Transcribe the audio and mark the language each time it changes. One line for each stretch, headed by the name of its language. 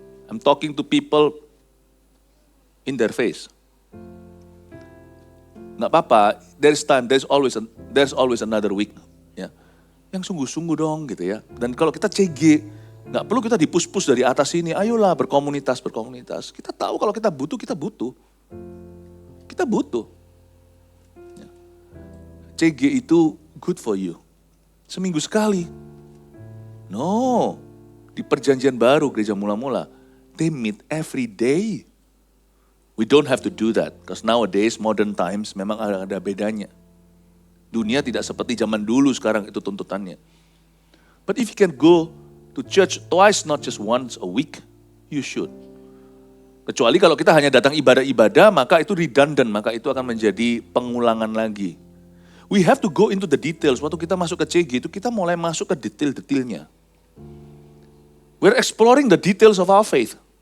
English: I'm talking to people in their face.
Indonesian: Nggak apa-apa,
English: there's time, there's always another week.
Indonesian: Ya. Yang sungguh-sungguh dong gitu ya. Dan kalau kita CG, nggak perlu kita dipus-pus dari atas sini, ayolah berkomunitas. Kita tahu kalau kita butuh. Kita butuh. Ya. CG itu
English: good for you.
Indonesian: Seminggu sekali. No, di perjanjian baru gereja mula-mula,
English: they meet every day. We don't have to do that, because nowadays, modern times,
Indonesian: memang ada bedanya. Dunia tidak seperti zaman dulu sekarang itu tuntutannya.
English: But if you can go to church twice, not just once a week, you should.
Indonesian: Kecuali kalau kita hanya datang ibadah-ibadah, maka itu redundant, maka itu akan menjadi pengulangan lagi.
English: We have to go into the details.
Indonesian: Waktu kita masuk ke CG itu, kita mulai masuk ke detail-detailnya.
English: We're exploring the details of our faith.